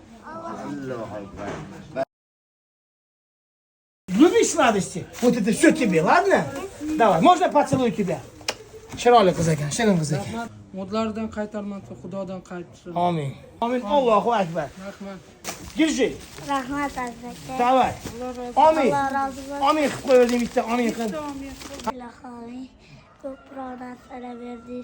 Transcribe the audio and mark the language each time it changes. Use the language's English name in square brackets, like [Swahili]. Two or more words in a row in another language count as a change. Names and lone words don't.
[Arabic] الله أكبر. [Russian] Любишь сладости? Вот это все тебе, ладно? Давай, можно поцелуй тебя? [Uzbek] Chiroyli qiz ekan, shirin qiz ekan. Modlardan qaytarmasa Xudodan qaytsin. [Arabic] آمين. آمين. الله أكبر. [Uzbek] Rahmat. [Russian] Держи. [Uzbek] Rahmat azizlar. [Russian] Давай. Amin. [Uzbek] Alloh rozi bo'lsin. Amin qilib qo'ydim bitta, amin qil. Ilohim ko'proq narsalar berdingiz.